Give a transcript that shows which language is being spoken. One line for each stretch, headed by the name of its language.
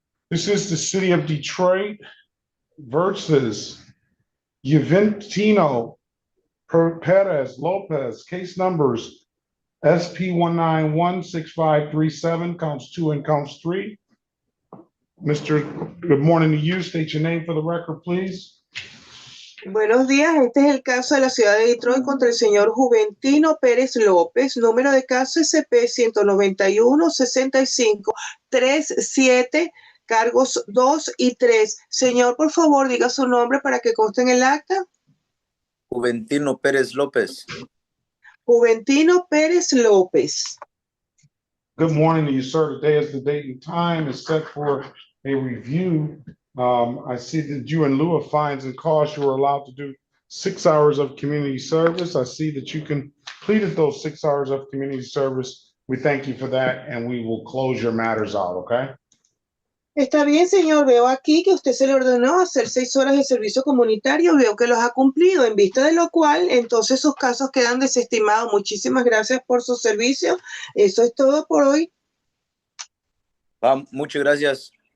English: This is the city of Detroit versus Juventino Perez Lopez, case numbers SP 191-6537, counts 2 and counts 3. Mr. Good morning to you. State your name for the record, please.
Spanish: Buenos días, este es el caso de la ciudad de Detroit contra el señor Juventino Pérez López, número de caso SP 191-6537, cargos 2 y 3. Señor, por favor, diga su nombre para que conste en el acta. Juventino Pérez López. Juventino Pérez López.
English: Good morning to you, sir. Today is the date and time is set for a review. I see that you, in lieu of fines and costs, you were allowed to do 6 hours of community service. I see that you completed those 6 hours of community service. We thank you for that, and we will close your matters out, okay?
Spanish: Está bien, señor. Veo aquí que usted se le ordenó hacer 6 horas de servicio comunitario. Veo que los ha cumplido, en vista de lo cual, entonces sus casos quedan desestimados. Muchísimas gracias por su servicio. Eso es todo por hoy. Muchas gracias.